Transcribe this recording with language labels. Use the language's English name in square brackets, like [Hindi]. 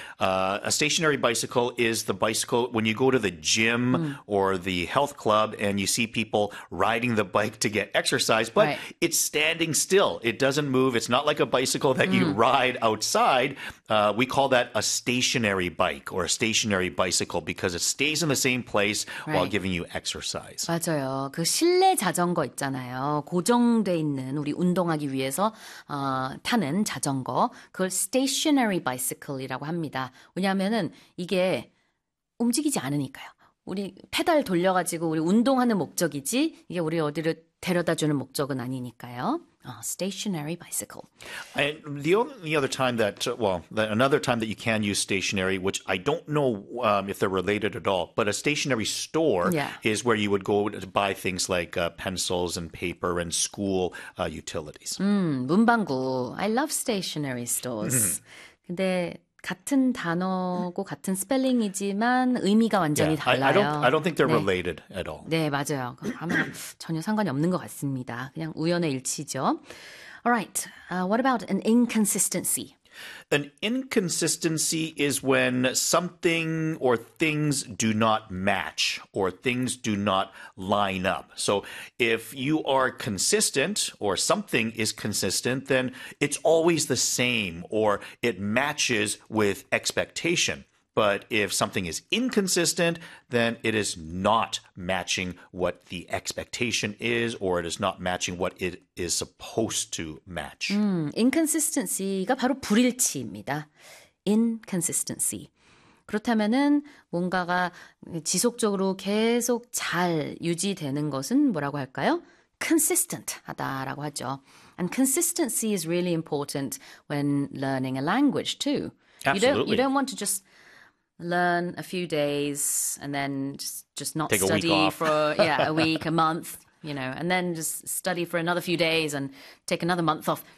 [English] A stationary bicycle is the bicycle when you go to the gym or the health club and you see people riding the bike to get exercise, but it's standing still. It doesn't move. It's not like a bicycle that you ride outside. We call that a stationary bike or a stationary bicycle because it stays in the same place while giving you exercise. [Korean] 맞아요. 그 실내 자전거 있잖아요. 고정돼 있는 우리 운동하기 위해서 타는 자전거. 그걸 stationary bicycle이라고 합니다. 왜냐하면은 이게 움직이지 않으니까요. 우리 페달 돌려가지고 우리 운동하는 목적이지 이게 우리 어디를 데려다 주는 목적은 아니니까요. [English] Stationary bicycle. And the other time that, well, that another time that you can use stationery, which I don't know if they're related at all, but a stationery store is where you would go to buy things like pencils and paper and school utilities. [Korean] 문방구. [English] I love stationery stores. [Korean] 근데 같은 단어고 같은 스펠링이지만 의미가 완전히 [English] I [Korean] 달라요. [English] don't think they're related at all. [Korean] 네, 맞아요. 아마 전혀 상관이 없는 것 같습니다. 그냥 우연의 일치죠. [English] Alright, what about an inconsistency? An inconsistency is when something or things do not match or things do not line up. So if you are consistent or something is consistent, then it's always the same or it matches with expectation. But if something is inconsistent, then it is not matching what the expectation is or it is not matching what it is supposed to match. [Korean] Inconsistency가 바로 불일치입니다. Inconsistency. 그렇다면은 뭔가가 지속적으로 계속 잘 유지되는 것은 뭐라고 할까요? Consistent하다라고 하죠. [English] And consistency is really important when learning a language too. You don't Absolutely. want to just learn a few days and then just not Take a week study for a off. week, a month. And then just study for another few days and take another month off.